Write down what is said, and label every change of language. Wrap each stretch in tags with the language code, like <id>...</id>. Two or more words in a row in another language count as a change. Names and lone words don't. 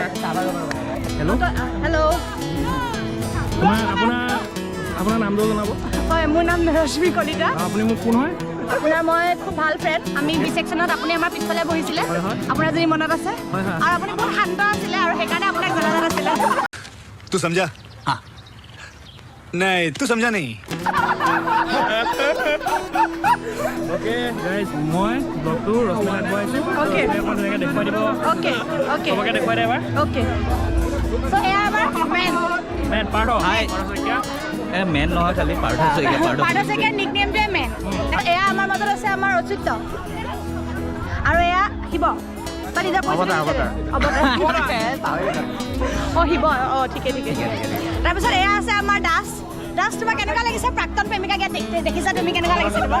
<as>হেল্ল' আপোনাৰ নামটো জনাব হয় মোৰ নাম ৰশ্মি কলিতা আপুনি মোক কোন হয় আপোনাৰ মই খুব ভাল ফ্ৰেণ্ড আমি বি ছেকশ্যনত আপুনি আমাৰ পিছফালে বহিছিলে আপোনাৰ যদি মনত আছে আৰু আপুনি বহুত শান্ত আছিলে আৰু সেইকাৰণে আপোনাক জনাজাত আছিলে</as> <hi>तू समझा हाँ नहीं तू समझा नहीं</hi> <en>okay guys</en> <as>মই ব্লগটো ৰশ্মি আগবঢ়াইছোঁ অ'কে তেনেকৈ দেখুৱাই দিব</as> <en>okay okay</en> <as>চবকে দেখুৱাই দে এবাৰ</as> <en>okay so'</en> <as>এয়া আমাৰ মেন পাৰ্থ মেন নহয় খালি পাৰ্থ শইকীয়াৰ নিকনেমটোৱে মেন এয়া আমাৰ মাজত আছে আমাৰ অচ্যুত আৰু এয়া শিৱ শিৱ অঁ ঠিকে তাৰপিছত এয়া আছে আমাৰ দাস তোমাক কেনেকুৱা লাগিছে প্ৰাক্তন প্ৰেমিকা গীত দেখিছা তুমি কেনেকুৱা লাগিছে তোমাৰ</as>